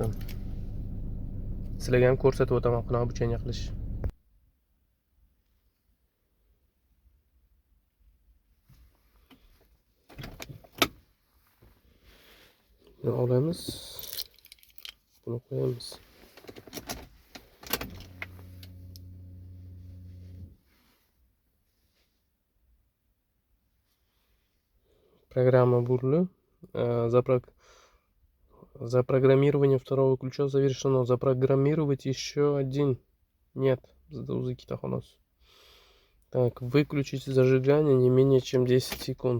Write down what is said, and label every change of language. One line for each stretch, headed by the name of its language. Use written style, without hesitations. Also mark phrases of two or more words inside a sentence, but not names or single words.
Uzbek: Sizlarga ham ko'rsatib o'taman qanaqa обучение qilish. Buni olamiz. Buni qo'yamiz.
Russian: Программа бурли. Запрограммирование второго ключа завершено. Запрограммировать еще один. Нет. Так, выключить зажигание не менее чем 10 секунд.